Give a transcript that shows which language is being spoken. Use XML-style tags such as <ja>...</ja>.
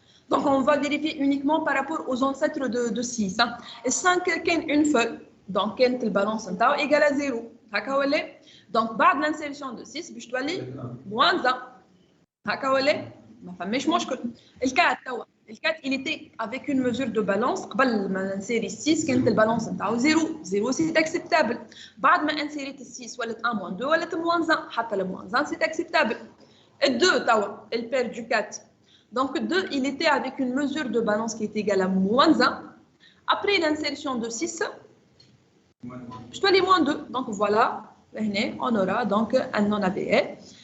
<fr>Donc, on va vérifier uniquement par rapport aux ancêtres de 6. Et 5, une feuille. Donc, la balance est égale à 0. Donc,</fr> <ar>بعد</ar> <fr>l'insertion de 6, je dois aller moins 1.</fr> <ar>هكا ولا ما فماش مشكل.</ar> <fr>Le 4, il était avec une mesure de balance.</fr> <ar>قبل ما نسيري 6 كانت البالانس نتاعو 0.</ar> <fr>0 c'est acceptable.</fr> <ar>بعد ما انسيريت 6 ولات 1</ar> <fr>moins 2</fr> <ar>ولات</ar> <fr>moins 1. حتى le moins 1 c'est acceptable. Et 2</fr> <ar>توا</ar> <fr>elle perd du 4. Donc 2, il était avec une mesure de balance qui est égale à moins 1. Après l'insertion de 6, je dois aller moins 2. Donc voilà. On aura donc un non-AVL.</fr>